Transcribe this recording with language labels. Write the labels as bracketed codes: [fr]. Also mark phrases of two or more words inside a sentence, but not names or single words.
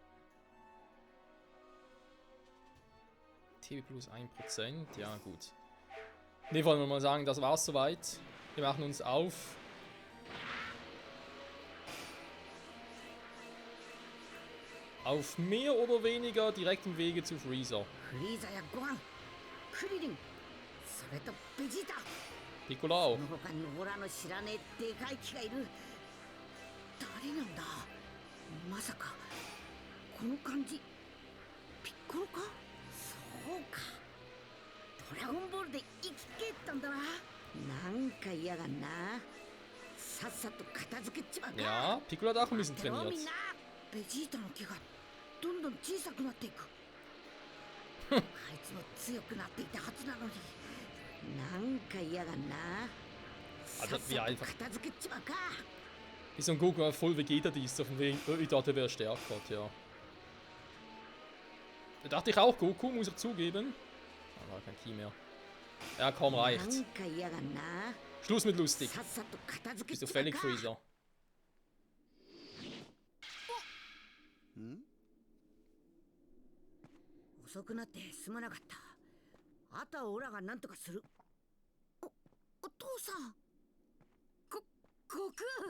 [de] TB plus 1%, ja gut. Ne, wollen wir mal sagen, das war's soweit. Wir machen uns auf. Auf mehr oder weniger direktem Wege zu Freezer. [ja] フリーザやゴハン、クリリン、それとベジータ。 Piccolo. その他にオラの知らねえでかい木がいる。誰なんだ。まさかこの感じピッコロか。そうか、ドラゴンボールで生き返ったんだな。なんか嫌がんな。さっさと片付けちまうか。 [de] Ja, Piccolo hat auch ein bisschen [ja] 待ってろ [de] trainiert. [ja] みんな。ベジータの木がどんどん小さくなっていく。あいつも強くなっていたはずなのに、なんか嫌がんな。さっさと片付けちまうか。 [de] Wie so ein Goku voll Vegeta ist, auf dem Weg. Ich dachte, er wäre stärker, ja. Da dachte ich auch, Goku, muss ich zugeben. Aber kein Ki mehr. Ja, komm, reicht. Schluss mit lustig. Bist du völlig Freezer? Hm? [ja] 遅くなってすまなかった。あとはオラが何とかする。お父さん。悟空。